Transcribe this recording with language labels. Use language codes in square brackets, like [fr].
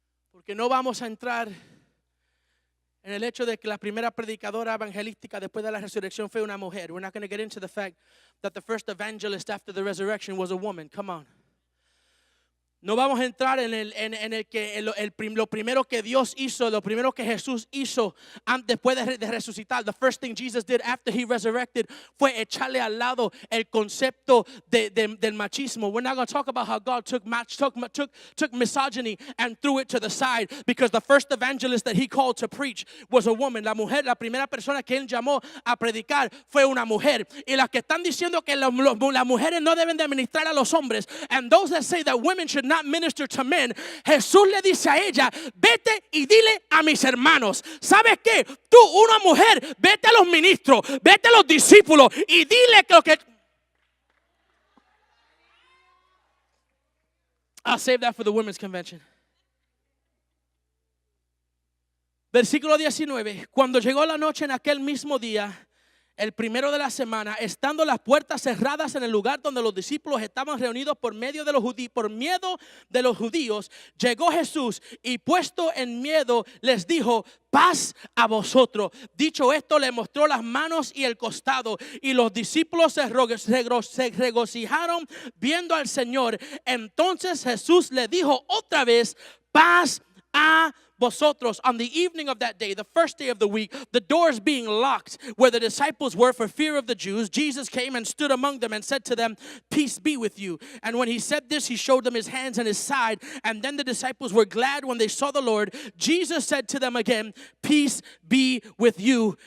[es] Porque no vamos a entrar en el hecho de que la primera predicadora evangelística después de la resurrección fue una mujer. [en] We're not going to get into the fact that the first evangelist after the resurrection was a woman. Come on. [es] No vamos a entrar en el que lo primero que Dios hizo, lo primero que Jesús hizo después de resucitar. [en] The first thing Jesus did after he resurrected [es] fue echarle al lado el concepto del machismo. [en] We're not going to talk about how God took misogyny and threw it to the side, because the first evangelist that he called to preach was a woman. [es] La mujer, la primera persona que él llamó a predicar fue una mujer. Y las que están diciendo que las mujeres no deben de administrar a los hombres, [en] and those that say that women should not minister to men, [es] Jesús le dice a ella, vete y dile a mis hermanos. ¿Sabes qué? Tú, una mujer, vete a los ministros, vete a los discípulos y dile que lo que... [en] I'll save that for the women's convention. [es] Versículo 19. Cuando llegó la noche en aquel mismo día, el primero de la semana, estando las puertas cerradas en el lugar donde los discípulos estaban reunidos por miedo de los judíos, llegó Jesús y puesto en miedo les dijo, paz a vosotros. Dicho esto, le mostró las manos y el costado, y los discípulos se regocijaron viendo al Señor. Entonces Jesús le dijo otra vez, paz a vosotros. [en] On the evening of that day, the first day of the week, the doors being locked where the disciples were for fear of the Jews, Jesus came and stood among them and said to them, peace be with you. And when he said this, he showed them his hands and his side. And then the disciples were glad when they saw the Lord. Jesus said to them again, peace be with you.